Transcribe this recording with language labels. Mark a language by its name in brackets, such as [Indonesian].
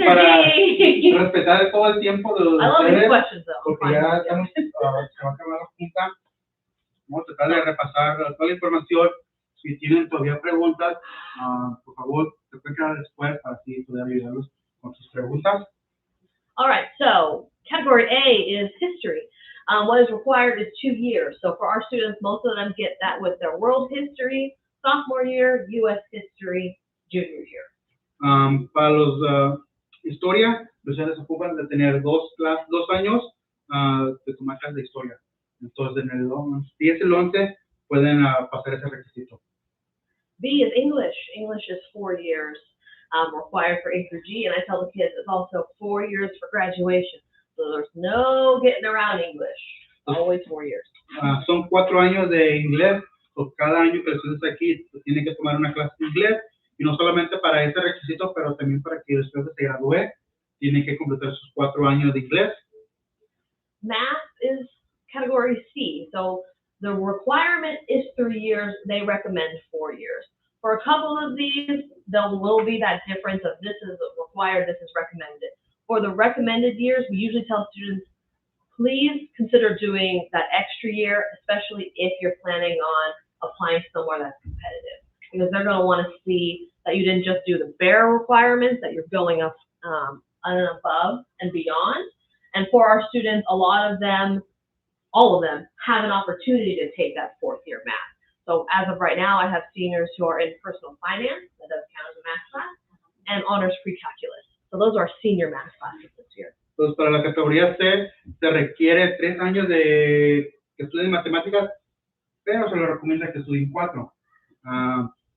[Spanish] para respetar todo el tiempo de [English] I love these [Spanish] ustedes, [English] questions though. [Spanish] porque ya estamos, se va a acabar la junta. Vamos a tratar de repasar toda la información. Si tienen todavía preguntas, por favor, se pueden quedar después para así poder ayudarlos con sus preguntas. [English] All right, so category A is history. What is required is 2 years. So for our students, most of them get that with their world history, sophomore year, U.S. history, junior year. [Spanish] Para los historia, los estudiantes ocupan de tener 2 años de tomar clases de historia. Entonces, en el 10 y el 11 pueden pasar ese requisito. [English] B is English. English is 4 years required for A through G, and I tell the kids it's also 4 years for graduation. So there's no getting around English. Always 4 years. [Spanish] Son 4 años de inglés, o cada año que el estudiante está aquí tiene que tomar una clase de inglés, y no solamente para ese requisito, pero también para que el estudiante se gradúe, tiene que completar sus 4 años de inglés. [English] Math is category C. So the requirement is 3 years. They recommend 4 years. For a couple of these, there will be that difference of this is required, this is recommended. For the recommended years, we usually tell students, please consider doing that extra year, especially if you're planning on applying somewhere that's competitive. Because they're going to want to see that you didn't just do the bare requirements, that you're going up and above and beyond. And for our students, a lot of them, all of them, have an opportunity to take that 4th year math. So as of right now, I have seniors who are in personal finance, that does count as a math class, and honors pre-calculus. So those are senior math classes this year. [Spanish] Entonces, para la categoría C, se requiere 3 años de que estudien matemáticas, pero se les recomienda que estudien 4.